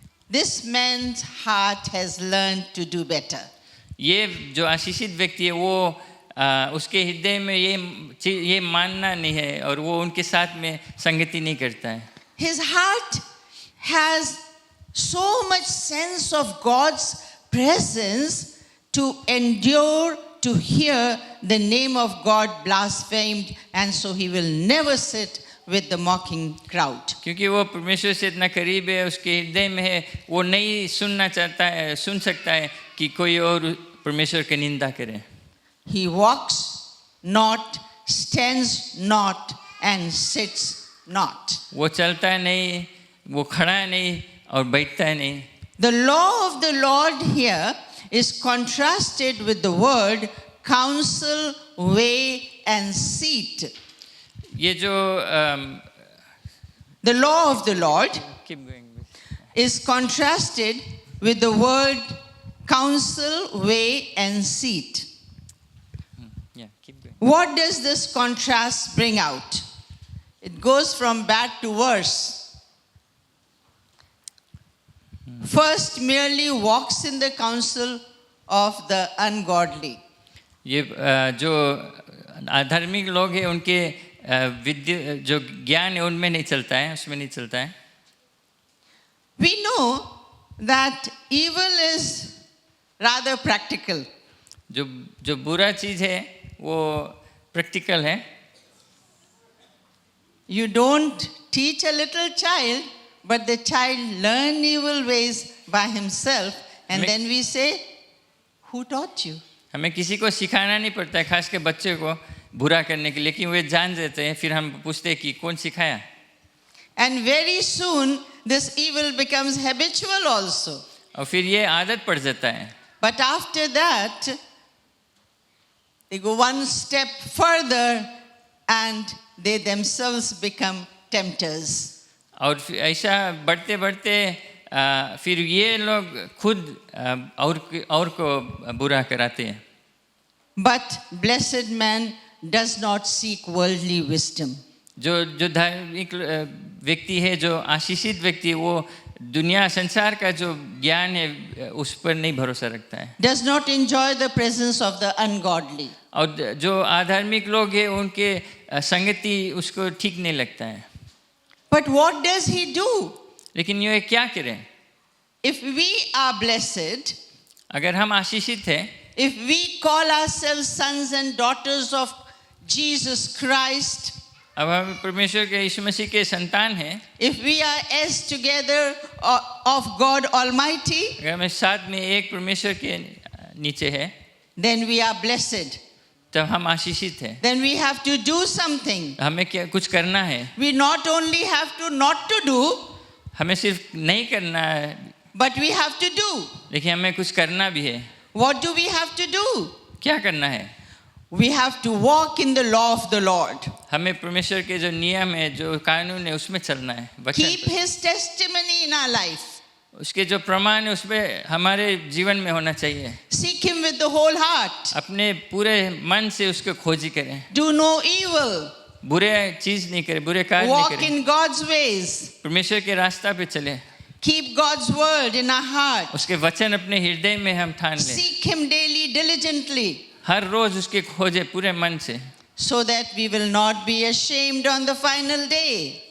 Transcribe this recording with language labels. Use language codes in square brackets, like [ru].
[en] this man's heart has learned to do better. [hi] ये जो आशीषित व्यक्ति है वो उसके हृदय में ये मानना नहीं है और वो उनके साथ में संगति नहीं करता है. [en] His heart has so much sense of God's presence to endure to hear the name of God blasphemed, and so he will never sit with the mocking crowd. [hi] क्योंकि वो परमेश्वर से इतना करीब है, उसके हृदय में है, वो नहीं सुन सकता है कि कोई और परमेश्वर की निंदा करे. [en] He walks not, stands not, and sits not. [hi] वो चलता नहीं, वो खड़ा नहीं और बैठता नहीं. [en] The law of the Lord here is contrasted with the word counsel, way, and seat. [hi] ये जो [en] The law of the Lord keep going. is contrasted with the word counsel, way, and seat. Yeah, keep going. What does this contrast bring out? It goes from bad to worse. First, merely walks in the counsel of the ungodly. [hi] ये जो अधार्मिक लोग हैं उनके विद्या जो ज्ञान है उनमें नहीं चलता है, उसमें नहीं चलता है. [en] We know that evil is rather practical. [hi] जो बुरा चीज है वो प्रैक्टिकल है. [en] You don't teach a little child, but the child learn evil ways by himself, and then we say, who taught you? [hi] हमें किसी को सिखाना नहीं पड़ता है, खास के बच्चे को बुरा करने के लिए, लेकिन वे जान जाते हैं. फिर हम पूछते हैं कि कौन सिखाया. [en] And very soon this evil becomes habitual also. [hi] और फिर ये आदत पड़ जाता है. [en] But after that, they go one step further and they themselves become tempters. [hi] और ऐसा बढ़ते बढ़ते फिर ये लोग खुद और को बुरा कराते हैं. [en] But blessed man does not seek worldly wisdom. [hi] जो धार्मिक व्यक्ति है, जो आशीषित व्यक्ति है, वो दुनिया संसार का जो ज्ञान है उस पर नहीं भरोसा रखता है. [en] Does not enjoy the presence of the ungodly. [hi] और जो अधार्मिक लोग हैं उनके संगति उसको ठीक नहीं लगता है. [en] But what does he do? [hi] लेकिन ये क्या करें? [en] If we are blessed, [hi] अगर हम आशीषित हैं, [en] if we call ourselves sons and daughters of Jesus Christ, [hi] अब हम परमेश्वर के यीशु मसीह के संतान हैं, [en] if we are heirs together of God Almighty, [hi] अगर हम साथ में एक परमेश्वर के नीचे हैं, [en] then we are blessed. [hi] तब हम आशीषित हैं. [en] Then we have to do something. [hi] हमें क्या कुछ करना है. [en] We not only have to not to do, [hi] हमें सिर्फ नहीं करना है, [en] but we have to do. [hi] लेकिन हमें कुछ करना भी है. [en] What do we have to do? [hi] क्या करना है? [en] We have to walk in the law of the Lord. [hi] हमें परमेश्वर के जो नियम है, जो कानून है, उसमें चलना है. वचन [en] Keep His testimony in our life. [hi] उसके जो प्रमाण है उसमें हमारे जीवन में होना चाहिए. [en] Seek Him with the whole heart. [hi] अपने पूरे मन से उसको खोजी करें. [en] Do no evil. [hi] बुरे चीज नहीं करें, बुरे कार्य नहीं [en] Walk [hi] करें. [en] in God's ways. [hi] परमेश्वर के रास्ता पे चले. [en] Keep God's word in our heart. [hi] उसके वचन अपने हृदय में हम ठान लें. [en] Seek Him daily, diligently, [hi] हर रोज उसके खोजे पूरे मन से, [en] so that we will not be ashamed on the final day.